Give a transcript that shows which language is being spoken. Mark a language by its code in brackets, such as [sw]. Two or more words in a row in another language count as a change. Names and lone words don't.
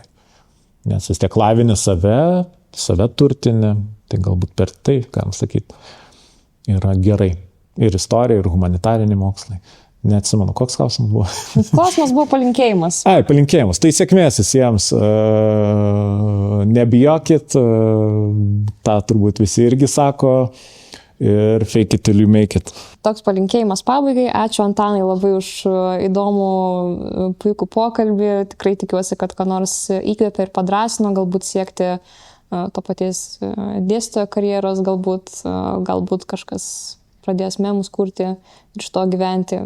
[lt] Nes vis tiek lavini save turtini, tai galbūt per tai, galim sakyti, yra gerai. Ir istorija, ir humanitariniai mokslai. Neatsimenu, koks klausimas buvo. Klausimas buvo palinkėjimas. Palinkėjimas. Tai sėkmės visiems. Nebijokit, tą turbūt visi irgi sako. [en] Ir fake it till you make it. [lt] Toks palinkėjimas pabaigai. Ačiū Antanai labai už įdomų, puikų pokalbį. Tikrai tikiuosi, kad ką nors įkvėpė ir padrąsino, galbūt siekti to paties dėstytojo karjeros, galbūt kažkas pradės memus kurti ir iš to gyventi.